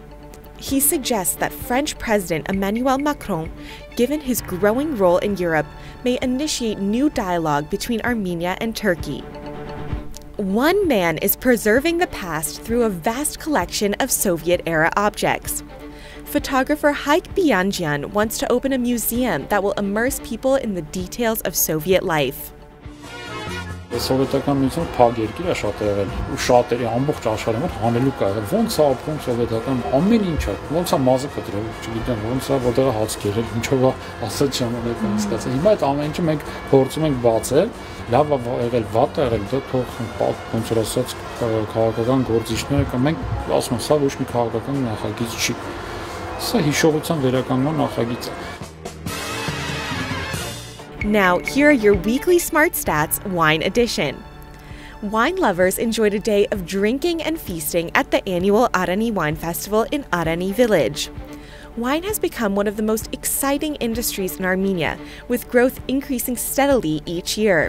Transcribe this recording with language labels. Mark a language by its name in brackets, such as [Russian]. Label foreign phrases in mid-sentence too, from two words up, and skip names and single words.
[English] He suggests that French President Emmanuel Macron, given his growing role in Europe, may initiate new dialogue between Armenia and Turkey. One man is preserving the past through a vast collection of Soviet-era objects. Photographer Haik Bianjian wants to open a museum that will immerse people in the details of Soviet life. [Armenian] Սովետական միությունը փակ երկիր է շատ եղել ու շատերի ամբողջ աշխարհի մոտ հանելուկ ա եղել ոնց է ապրում սովետական ամեն ինչը ոնց է մազը կտրել չգիտեմ ոնց է որտեղ է հաց կերել ինչով է ասած ժամանակը ստացել հիմա այդ ամեն ինչը մենք փորձում ենք բացել լավ է եղել վատ է եղել դա թող ոնց որ ասած քաղաքական գործիչները կամ մենք ասում ենք սա ոչ մի քաղաքական նախագիծ չի սա հիշողության վերականգնող նախագիծ է. [English] Now, here are your weekly Smart Stats Wine Edition. Wine lovers enjoyed a day of drinking and feasting at the annual Arani Wine Festival in Arani Village. Wine has become one of the most exciting industries in Armenia, with growth increasing steadily each year.